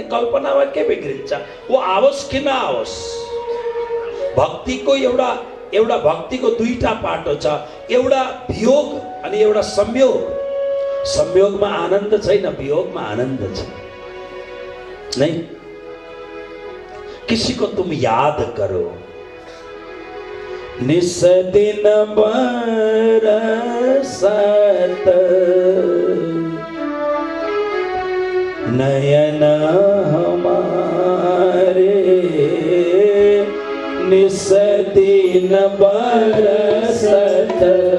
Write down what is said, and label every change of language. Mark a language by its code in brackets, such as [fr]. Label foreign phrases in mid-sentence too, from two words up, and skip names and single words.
[ne] कल्पनामा के बिग्रिन्छ? वो आओस् कि नआओस्। भक्तिको एउटा भक्तिको दुईटा पाटो छ, एउटा वियोग अनि एउटा संयोग। संयोगमा आनन्द छैन, वियोगमा आनन्द छ। [hi] नहीं, किसी को तुम याद करो, [bra] निस दिन बरसत नयन हमारे, निस दिन बरसत